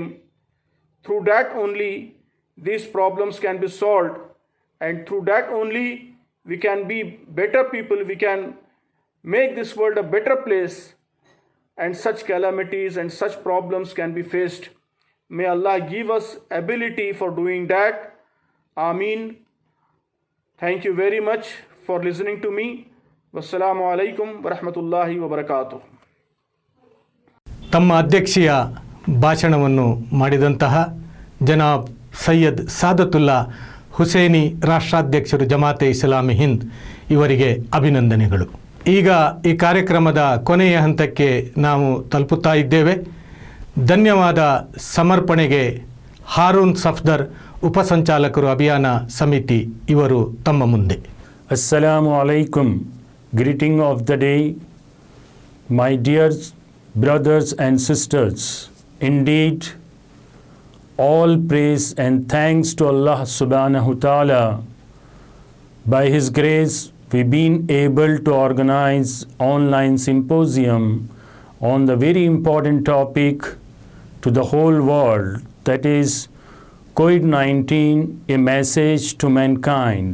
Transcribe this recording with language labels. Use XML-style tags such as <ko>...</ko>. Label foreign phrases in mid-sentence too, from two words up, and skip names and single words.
<en>Through that only these problems can be solved, and through that only we can be better people, we can make this world a better place, and such calamities and such problems can be faced. May Allah give us ability for doing that. Ameen. Thank you very much for listening to me.</en> <ar>والسلام عليكم ورحمة الله وبركاته.</ar> <kn>ತಮ್ಮ ಅಧ್ಯಕ್ಷೀಯ ಭಾಷಣವನ್ನು ಮಾಡಿದಂತಹ ಜನಾಬ್ ಸೈಯದ್ ಸಾದತುಲ್ಲಾ ಹುಸೇನಿ ರಾಷ್ಟ್ರಾಧ್ಯಕ್ಷರು ಜಮಾತೆ ಇಸ್ಲಾಮಿ ಹಿಂದ್ ಇವರಿಗೆ ಅಭಿನಂದನೆಗಳು. ಈಗ ಈ ಕಾರ್ಯಕ್ರಮದ ಕೊನೆಯ ಹಂತಕ್ಕೆ ನಾವು ತಲುಪುತ್ತಾ ಇದ್ದೇವೆ. ಧನ್ಯವಾದ ಸಮರ್ಪಣೆಗೆ ಹಾರೂನ್ ಸಫ್ದರ್ ಉಪಸಂಚಾಲಕರು ಅಭಿಯಾನ ಸಮಿತಿ ಇವರು ತಮ್ಮ ಮುಂದೆ.</kn> <ar>السلام عليكم.</ar> <en>Greeting of the day, my dear brothers and sisters. Indeed, all praise and thanks to Allah</en> <ar>سبحانه وتعالى.</ar> <en>By His grace, we've been able to organize online symposium on the very important topic to the whole world, that is COVID-19, a message to mankind.</en>